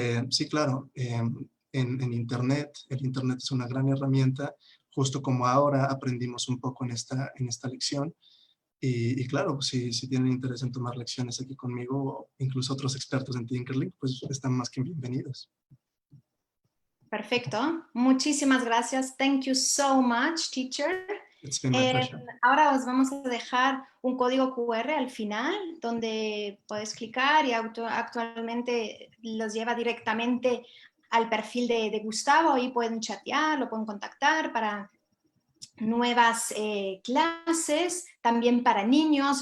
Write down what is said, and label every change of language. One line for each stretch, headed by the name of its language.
Spanish: Sí, claro, en Internet, el Internet es una gran herramienta, justo como ahora aprendimos un poco en esta lección. Y claro, si tienen interés en tomar lecciones aquí conmigo, o incluso otros expertos en Tinkerlink, pues están más que bienvenidos. Perfecto. Muchísimas gracias.
English: Thank you so much, teacher. It's been my pleasure.
Spanish: Ahora os vamos a dejar un código QR al final donde podéis clicar y actualmente los lleva directamente al perfil de Gustavo y pueden chatear, lo pueden contactar para nuevas clases, también para niños.